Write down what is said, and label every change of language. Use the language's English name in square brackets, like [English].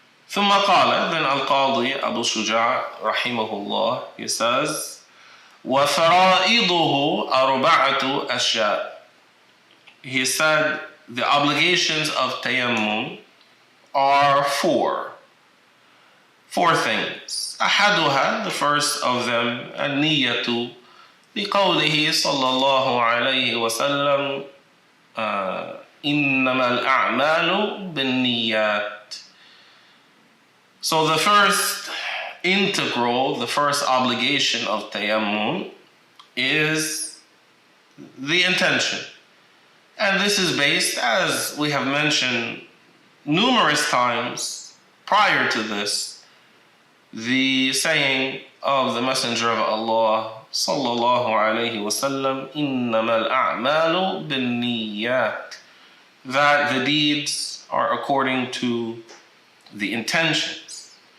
[Arabic] ثم قال, [English] then Al-Qadi Abu Shuja rahimahullah, he says, [Arabic] وَفَرَائِضُهُ أَرْبَعَةُ أَشْيَاء. [English] He said the obligations of tayammum are four things. [Arabic] أحدها, [English] the first of them, [Arabic] النية لقوله صلى الله عليه وسلم إنما الأعمال بالنيات. [English] So the first the first obligation of tayammum is the intention. And this is based, as we have mentioned numerous times prior to this, the saying of the Messenger of Allah sallallahu alayhi wasallam, [Arabic] إِنَّمَا الْأَعْمَالُ بِالنِّيَّاتِ, [English] that the deeds are according to the intentions.